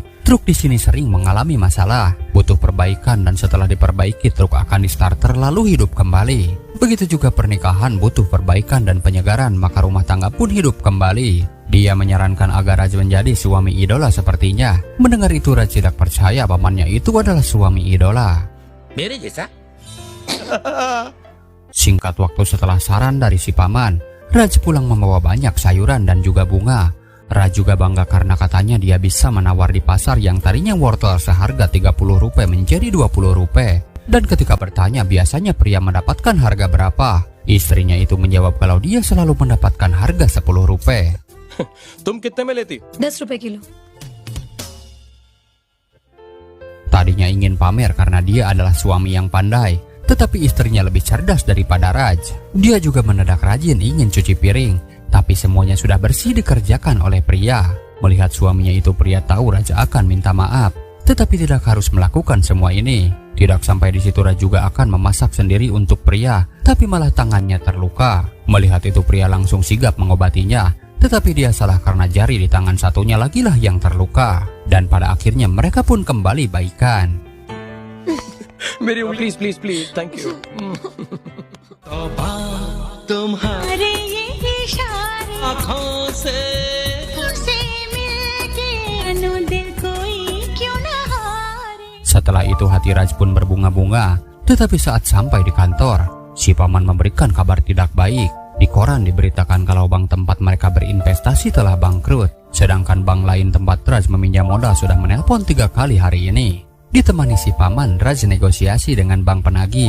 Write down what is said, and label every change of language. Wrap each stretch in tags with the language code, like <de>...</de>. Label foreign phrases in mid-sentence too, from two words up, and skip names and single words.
<id>Truk di sini sering mengalami masalah, butuh perbaikan dan setelah diperbaiki truk akan di starter lalu hidup kembali. Begitu juga pernikahan butuh perbaikan dan penyegaran maka rumah tangga pun hidup kembali. Dia menyarankan agar Raj menjadi suami idola sepertinya. Mendengar itu Raj tidak percaya pamannya itu adalah suami idola.</id> <hi>मेरे जैसा?</hi> <id>Singkat waktu setelah saran dari si paman, Raj pulang membawa banyak sayuran dan juga bunga. Raj juga bangga karena katanya dia bisa menawar di pasar yang tadinya wortel seharga 30 rupiah menjadi 20 rupiah. Dan ketika bertanya biasanya pria mendapatkan harga berapa, istrinya itu menjawab kalau dia selalu mendapatkan harga 10 rupiah.</id> <hi>तुम कितने में लेती? 10 रुपए किलो।</hi> <id>Tadinya ingin pamer karena dia adalah suami yang pandai, tetapi istrinya lebih cerdas daripada Raj. Dia juga mendadak rajin ingin cuci piring, tapi semuanya sudah bersih dikerjakan oleh pria. Melihat suaminya itu pria tahu Raj akan minta maaf, tetapi tidak harus melakukan semua ini. Tidak sampai di situ Raj juga akan memasak sendiri untuk pria, tapi malah tangannya terluka. Melihat itu pria langsung sigap mengobatinya, tetapi dia salah karena jari di tangan satunya lagilah yang terluka. Dan pada akhirnya mereka pun kembali baikan.</id> <hi>मेरी उंगली</hi> <en>please thank you.</en> <hi>अरे ये इशारे आँखों से तुझसे मिलके अनु दिल कोई क्यों ना हारे।</hi> <id>Setelah itu hati Raj pun berbunga-bunga. Tetapi saat sampai di kantor, si paman memberikan kabar tidak baik. Di koran diberitakan kalau bank tempat mereka berinvestasi telah bangkrut. Sedangkan bank lain tempat Raj meminjam modal sudah menelpon 3 kali hari ini. Ditemani si paman, Raj negosiasi dengan bank penagih.</id>